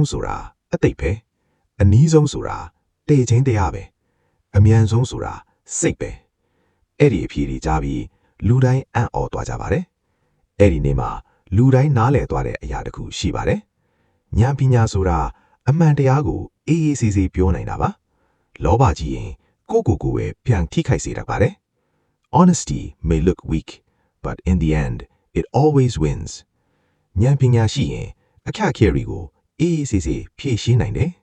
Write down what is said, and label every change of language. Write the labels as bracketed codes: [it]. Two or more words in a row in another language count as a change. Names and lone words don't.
[my] ဆိုတာအတိတ်ပဲအနီးဆုံးဆိုတာတေချင်းတရားပဲအမြန်ဆုံးဆိုတာစိတ်ပဲအဲ့ဒီအဖြေ တွေကြားပြီးလူတိုင်းအံ့ဩသွားကြပါတယ်အဲ့ဒီနေ့မှာလူတိုင်းနားလည်သွားတဲ့အရာတစ်ခုရှိပါတယ်ဉာဏ်ပညာဆိုတာအမှန်တရားကိုအေးအေးဆေးဆေးပြောနိုင်တာပါလောဘကြီးရင်ကိုယ့်ကိုယ်ပဲပြန်ထိခိုက်စေတတ်ပါတယ် [en] Honesty may look weak but in the end it always wins [my] ဉာဏ်ပညာရှိရင်အခက်အခဲတွေကိုအေးအေးဆေးဆေးဖြေရှင်းနိုင်တယ်